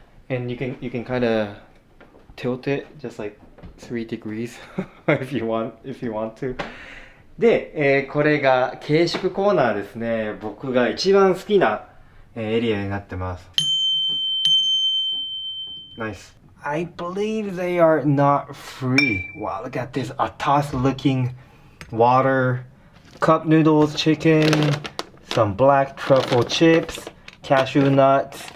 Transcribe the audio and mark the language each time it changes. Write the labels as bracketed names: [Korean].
[English] And you can kind of tilt it just like 3 degrees if you want to. [Japanese] で、これが軽食コーナーですね。僕が一番好きなエリアになってます。 [English] Nice. I believe they are not free. Wow, look at this atas looking water, cup noodles, chicken, some black truffle chips, cashew nuts.